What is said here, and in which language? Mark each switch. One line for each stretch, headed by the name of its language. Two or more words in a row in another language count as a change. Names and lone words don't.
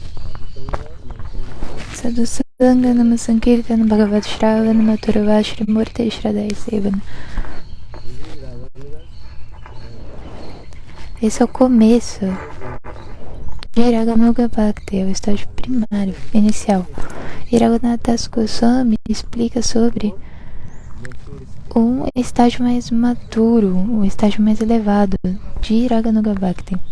Sanskrit: Sadhu Sangha Nama Sankirtana Bhagavad Shravana Mathura Vashri Murti Shradaya Sevana.
Portuguese: Esse é o começo de
Sanskrit: Raganuga Bhakti,
Portuguese: é o estágio primário, inicial. E Raghunath Das Goswami explica sobre um estágio mais maduro, um estágio mais elevado de
Sanskrit: Raganuga Bhakti.